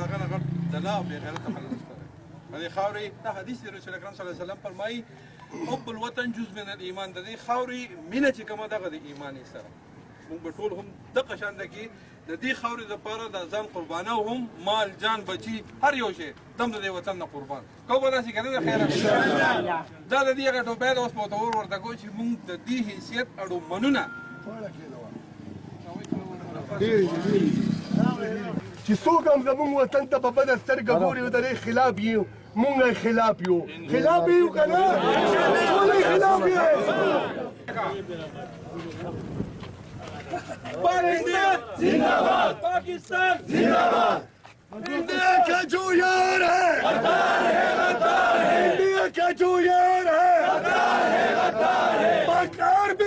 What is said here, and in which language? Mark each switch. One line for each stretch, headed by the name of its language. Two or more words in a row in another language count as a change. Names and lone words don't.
Pashto: هغه نه غټ دلا او بېغیرته خلک نشته دی په دې خاورې دا حدیث دی رسول اکرم
Arabic: صلی الله علیه وسلم
Pashto: فرمایي
Arabic: حب الوطن جز من الایمان
Pashto: د دې خاورې مینه چې کومه دغه د ایمان یې سره موږ به ټول هم دغه شانته کې د دې خاورې دپاره د ځان قربانه هم مال جان بچي هر یو شی دم د دې وطن نه قربان کوو به داسې که نه ده خیره دا د دې هغه ټوپۍ ده اوس به ورته ورته کوو چې موږ د دې حیثیت اړومنونه چې څوک هم زمونږ وطن ته په بده سترګه ګوري او د دې خلاف یو مونږ یې خلاف یو خلاف یو که نه ولې خلاف یې
Urdu: پاکستان زندہ باد پاکستان زندہ باد انڈیا کا جو یار ہے غدار ہے انڈیا کا جو یار ہے پاک آرمی